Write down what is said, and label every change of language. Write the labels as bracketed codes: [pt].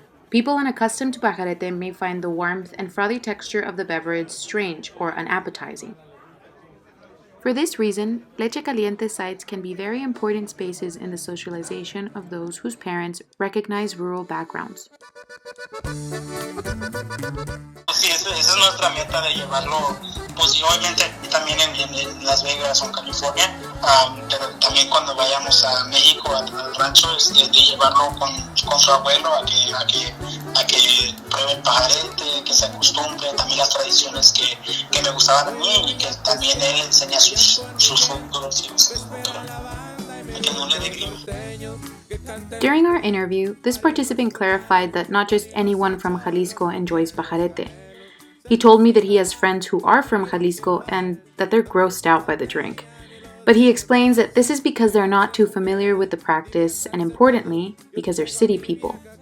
[en] People unaccustomed to pajarete may find the warmth and frothy texture of the beverage strange or unappetizing. For this reason, Leche Caliente sites can be very important spaces in the socialization of those whose parents recognize rural backgrounds. [es] Sí, esa es nuestra meta de llevarlo, pues obviamente también en Las Vegas o en California, pero también cuando vayamos a México, al rancho, de llevarlo con su abuelo a que pruebe el pajarete, que se acostumbre, también las tradiciones que me gustaban a mí y que también él enseña sus futuros y su cultura. Que no le dé grima. [en] During our interview, this participant clarified that not just anyone from Jalisco enjoys pajarete. He told me that he has friends who are from Jalisco and that they're grossed out by the drink. But he explains that this is because they're not too familiar with the practice and, importantly, because they're city people.